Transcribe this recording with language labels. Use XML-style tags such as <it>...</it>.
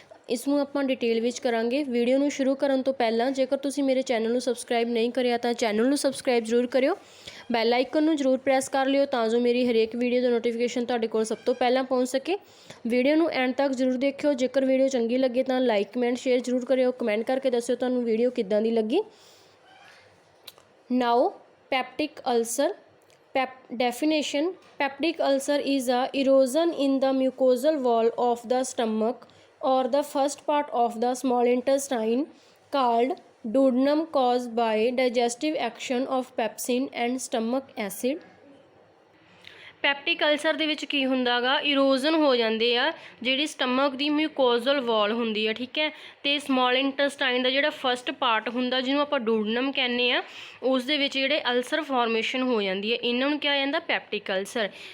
<pa>ਇਸ ਨੂੰ ਆਪਾਂ ਡਿਟੇਲ ਵਿੱਚ ਕਰਾਂਗੇ। ਵੀਡੀਓ ਨੂੰ ਸ਼ੁਰੂ ਕਰਨ ਤੋਂ ਪਹਿਲਾਂ ਜੇਕਰ ਤੁਸੀਂ ਮੇਰੇ ਚੈਨਲ ਨੂੰ ਸਬਸਕ੍ਰਾਈਬ ਨਹੀਂ ਕਰਿਆ ਤਾਂ ਚੈਨਲ ਨੂੰ ਸਬਸਕ੍ਰਾਈਬ ਜ਼ਰੂਰ ਕਰਿਓ। ਬੈਲ ਆਈਕਨ ਨੂੰ ਜ਼ਰੂਰ ਪ੍ਰੈਸ ਕਰ ਲਿਓ ਤਾਂ ਜੋ ਮੇਰੀ ਹਰੇਕ ਵੀਡੀਓ ਦਾ ਨੋਟੀਫਿਕੇਸ਼ਨ ਤੁਹਾਡੇ ਕੋਲ ਸਭ ਤੋਂ ਪਹਿਲਾਂ ਪਹੁੰਚ ਸਕੇ। ਵੀਡੀਓ ਨੂੰ ਐਂਡ ਤੱਕ ਜ਼ਰੂਰ ਦੇਖਿਓ। ਜੇਕਰ ਵੀਡੀਓ ਚੰਗੀ ਲੱਗੇ ਤਾਂ ਲਾਈਕ ਕਮੈਂਟ ਸ਼ੇਅਰ ਜ਼ਰੂਰ ਕਰਿਓ। ਕਮੈਂਟ ਕਰਕੇ ਦੱਸਿਓ ਤੁਹਾਨੂੰ ਵੀਡੀਓ ਕਿੱਦਾਂ ਦੀ ਲੱਗੀ।</pa> <en>Now peptic ulcer. Definition: peptic ulcer is a erosion in the mucosal wall of the stomach or the first part of the small intestine called duodenum caused by digestive action of pepsin and stomach acid।</en> <pa>ਪੈਪਟਿਕ ulcer ਦੇ ਵਿੱਚ ਕੀ ਹੁੰਦਾ ਗਾ, ਇਰੋਜ਼ਨ ਹੋ ਜਾਂਦੇ ਆ ਜਿਹੜੀ stomach ਦੀ ਮਿਊਕੋਜ਼ਲ ਵਾਲ ਹੁੰਦੀ ਆ, ਠੀਕ ਹੈ। ਅਤੇ ਸਮੋਲ ਇੰਟਸਟਾਈਨ ਦਾ ਜਿਹੜਾ ਫਸਟ ਪਾਰਟ ਹੁੰਦਾ ਜਿਹਨੂੰ ਆਪਾਂ ਡੂਡਨਮ ਕਹਿੰਦੇ ਆ, ਉਸ ਦੇ ਵਿੱਚ ਜਿਹੜੇ ਅਲਸਰ ਫਾਰਮੇਸ਼ਨ ਹੋ ਜਾਂਦੀ ਹੈ, ਇਹਨਾਂ ਨੂੰ ਕਿਹਾ ਜਾਂਦਾ ਪੈਪਟਿਕ ਅਲਸਰ।</pa>